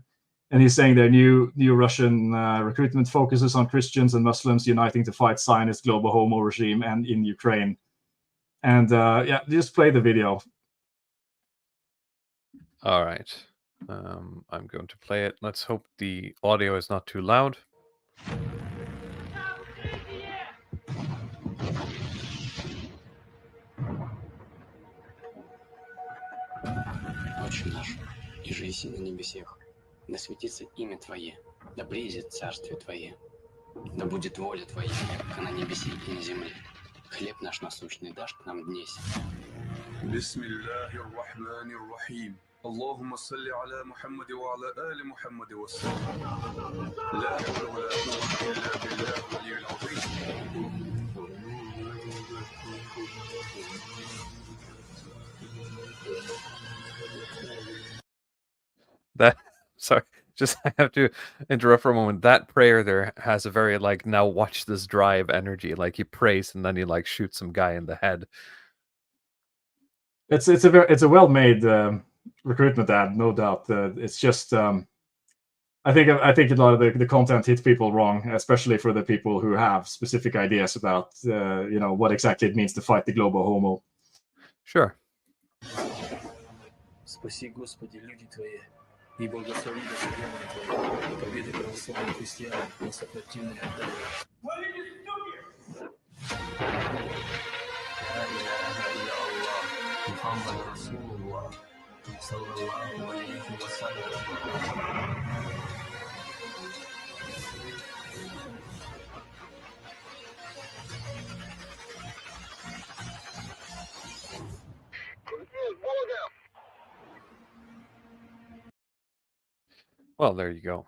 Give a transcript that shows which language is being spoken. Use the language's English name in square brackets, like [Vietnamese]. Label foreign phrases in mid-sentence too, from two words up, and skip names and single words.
[English] And he's saying their new Russian recruitment focuses on Christians and Muslims uniting to fight Zionist global homo regime and in Ukraine. And just play the video. All right. I'm going to play it. Let's hope the audio is not too loud. [Church Slavic] Отче наш, иже еси на небесех, да светится имя Твое, да приидет царствие Твое, да будет воля Твоя, как на небесе и на земле. Хлеб наш насущный дашь к нам днесь. [Arabic] بسم الله الرحمن الرحيم اللهم صل على محمد وعلى آل محمد وسلم لا حول ولا قوة إلا بالله العلي العظيم. [English] That sorry, just I have to interrupt for a moment. That prayer there has a very like now watch this drive energy. Like he prays and then he like shoots some guy in the head. It's a well-made recruitment ad, no doubt. It's just I think a lot of the content hits people wrong, especially for the people who have specific ideas about what exactly it means to fight the global homo. Sure. [Church Slavic] Спаси, Господи, люди Твои, и благослови Твои, победы православных христиан на сопротивных [Arabic] محمد رسول الله، صلى الله عليه وسلم. [English] Well, there you go.